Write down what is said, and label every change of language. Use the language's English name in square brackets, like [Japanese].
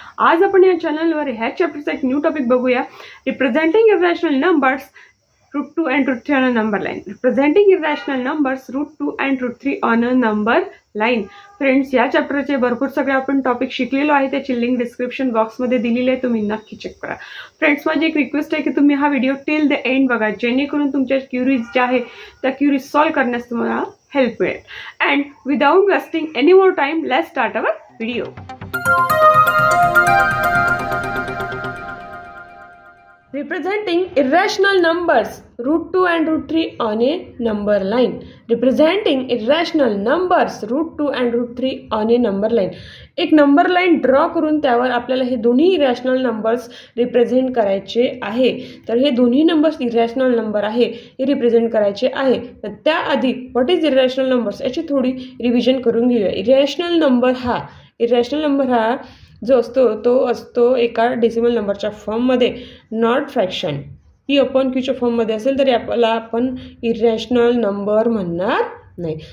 [Marathi] आज आपण या चॅनलवर ह्या चॅप्टरचा एक न्यू टॉपिक बघूया. [English] Representing irrational numbers root 2 and root 3 on a number line. Representing irrational numbers root 2 and root 3 on a number line. [Marathi] Friends, या चॅप्टरचे भरपूर सगळे आपण टॉपिक शिकलेलो आहे. त्याची लिंक डिस्क्रिप्शन बॉक्समध्ये दिलेली आहे, तुम्ही नक्की चेक करा. फ्रेंड्स, माझी एक रिक्वेस्ट आहे की तुम्ही हा व्हिडिओ [English] till the end [Marathi] बघा, जेणेकरून तुमच्या क्युरीज ज्या आहे त्या क्युरीज सॉल्व्ह करण्यास तुम्हाला हेल्प मिळेल. [English] And without wasting any more time, let's start our video. Representing irrational numbers root 2 and root 3 on a number line. Representing irrational numbers root 2 and root 3 on a number line. [Marathi] एक number line draw करून त्यावर आपल्याला हे दोन्ही irrational numbers represent करायचे आहे. तर हे दोन्ही नंबर्स इरॅशनल नंबर आहे, हे रिप्रेझेंट करायचे आहे. तर त्याआधी [English] what is irrational numbers [Marathi] याची थोडी रिव्हिजन करून घेऊया. इरॅशनल नंबर हा जो असतो एका डेसिमल नंबरच्या फॉर्ममध्ये, नॉट फ्रॅक्शन पी अपॉन क्यूच्या फॉर्ममध्ये असेल तरी आपण इरॅशनल नंबर म्हणणार नाही.